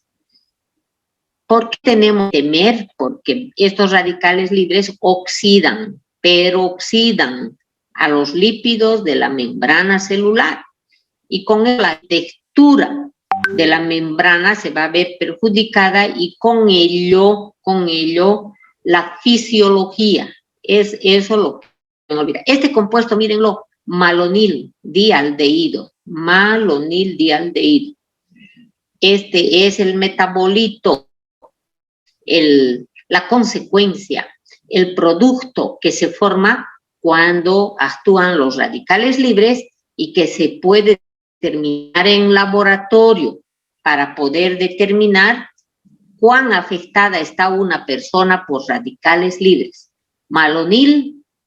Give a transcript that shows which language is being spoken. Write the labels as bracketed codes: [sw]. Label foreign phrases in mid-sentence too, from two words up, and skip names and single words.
[es] ¿Por qué tenemos que temer? Porque estos radicales libres oxidan, pero oxidan a los lípidos de la membrana celular. Y con la textura de la membrana se va a ver perjudicada y con ello la fisiología. Es eso lo que no olvida. Este compuesto, mírenlo, malonil dialdehído. Malonil dialdehído. Este es el metabolito, la consecuencia, el producto que se forma cuando actúan los radicales libres y que se puede determinar en laboratorio para poder determinar cuán afectada está una persona por radicales libres.